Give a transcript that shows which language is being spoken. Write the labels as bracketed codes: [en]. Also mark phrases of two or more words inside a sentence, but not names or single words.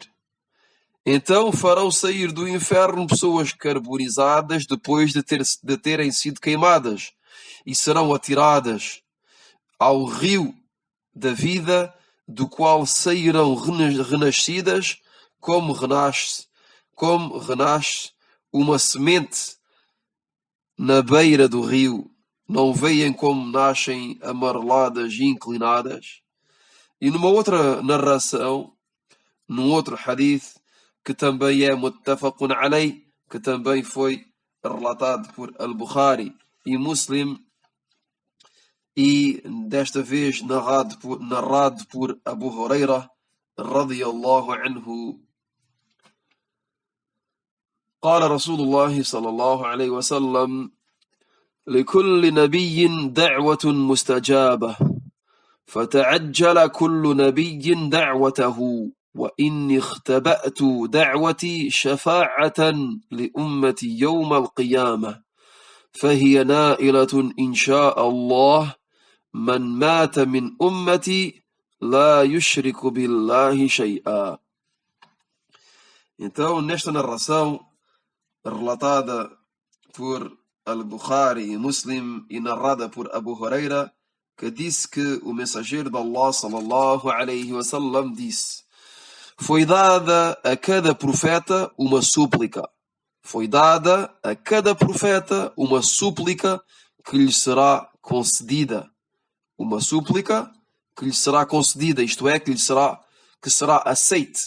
[pt] Então farão sair do inferno pessoas carbonizadas depois de terem sido queimadas, e serão atiradas ao rio da vida, do qual sairão renascidas como renasce uma semente na beira do rio. Não veem como nascem amareladas e inclinadas? E numa outra narração, num outro hadith, que também é [ar] متفق عليه, [pt] que também foi relatado por Al-Bukhari e Muslim, e desta vez narrado por Abu Huraira [ar] رضي الله عنه, قال رسول الله صلى الله عليه وسلم: لكل نبي دعوة مستجابة فتعجل كل نبي دعوته وإني اختبأت دعوتي شفاعة لأمتي يوم القيامة فهي نائلة إن شاء الله من مات من أمتي لا يشرك بالله شيئا. [pt] Então, nesta narração relatada por Al-Bukhari e Muslim e narrada por Abu Huraira, que disse que o mensageiro de Allah [ar] صلى الله عليه وسلم [pt] disse: foi dada a cada profeta uma súplica. Foi dada a cada profeta uma súplica que lhe será concedida. Uma súplica que lhe será concedida, isto é, que será aceite.